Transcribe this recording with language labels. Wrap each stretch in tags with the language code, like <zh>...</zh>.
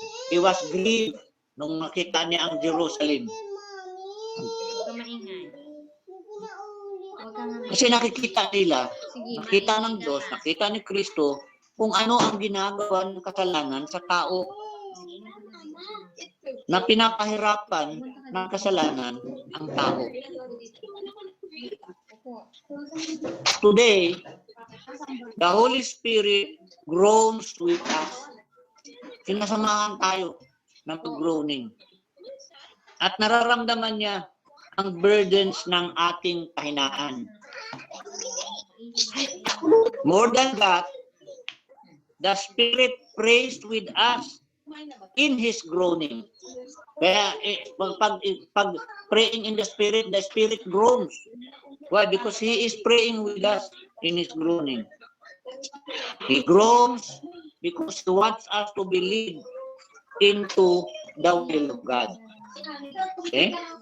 <en>He was grieved</en> <tl>nung nakita niya ang Jerusalem. Kasi nakikita nila, nakita ng Diyos, nakita ni Kristo kung ano ang ginagawa ng kasalanan sa tao na pinapahirapan ng kasalanan ang tao.</tl> <en>Today, the Holy Spirit groans with us.</en> <tl>Sinasamahan tayo ng pag-groaning. At nararamdaman niya ang burdens ng ating kahinaan.</tl> <en>More than that, the Spirit prays with us in His groaning.</en> <tl>Kaya pag</tl> <en>praying in the Spirit groans. Why? Because He is praying with us in His groaning. He groans because He wants us to believe into the will of God. Okay?</en>